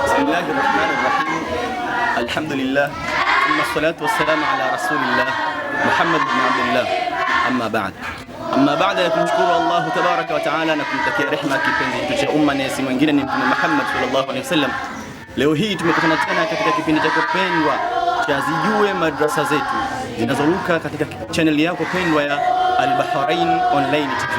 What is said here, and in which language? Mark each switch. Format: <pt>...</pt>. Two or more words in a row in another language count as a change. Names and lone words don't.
<ar>الله الرحمن الرحيم. الحمد لله ثم الصلاة والسلام على رسول الله محمد بن عبد الله.</ar> <sw>Amma baada ya kumshukuru Allah</sw> <ar>تبارك وتعالى</ar> <sw>na kumtakia rehema kipenzi cha umma na si mwingine ni Mtume Muhammad</sw> <ar>صلى الله عليه وسلم.</ar> <sw>Leo hii tumekutana tena katika kipindi chako pendwa cha Zijue Madrasa Zetu zinazoruka katika channel yako pendwa ya Al-Bahrain Online TV.</sw>